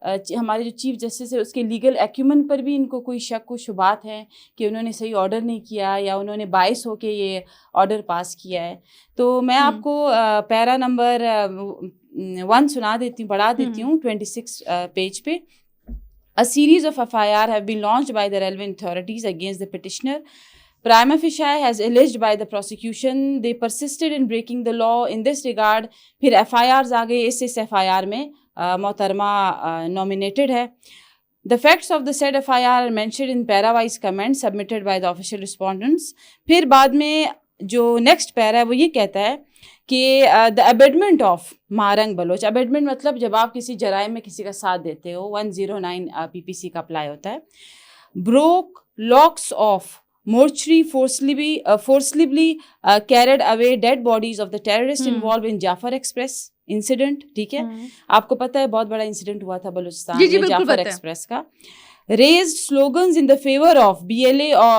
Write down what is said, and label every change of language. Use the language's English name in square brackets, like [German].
[Urdu] ہمارے جو chief justice ہے اس کے لیگل ایکومن پر بھی ان کو کوئی شک و شبہات ہیں کہ انہوں نے صحیح آرڈر نہیں کیا یا انہوں نے باعث ہو کے یہ آرڈر پاس کیا ہے؟ تو میں آپ کو پیرا نمبر 1 سنا دیتی ہوں، پڑھا دیتی ہوں 26 پیج پہ۔ [English] A series of FIR have been launched by the relevant authorities against the petitioner. Prima facie has alleged by the prosecution they persisted in breaking the law in this regard. [Urdu] پھر FIRs آ گئے، اس FIR میں محترمہ nominated ہے۔ [English] The facts of the said FIR are mentioned in para-wise comments submitted by the official respondents. [Urdu] پھر بعد میں جو next پیرا ہے وہ یہ کہتا ہے کہ [English] the abetment of [Urdu] morning Baloch, abetment مطلب جب آپ کسی جرائم میں کسی کا ساتھ دیتے ہو، 109 PPC کا اپلائی ہوتا ہے۔ [English] broke locks of mortuary forcibly carried away dead bodies of the terrorists involved in Jafar Express incident، [Urdu] ٹھیک ہے۔ آپ کو پتہ ہے بہت بڑا انسیڈنٹ ہوا تھا بلوچستان میں جعفر ایکسپریس کا۔ [English] raised slogans in the favor of BLA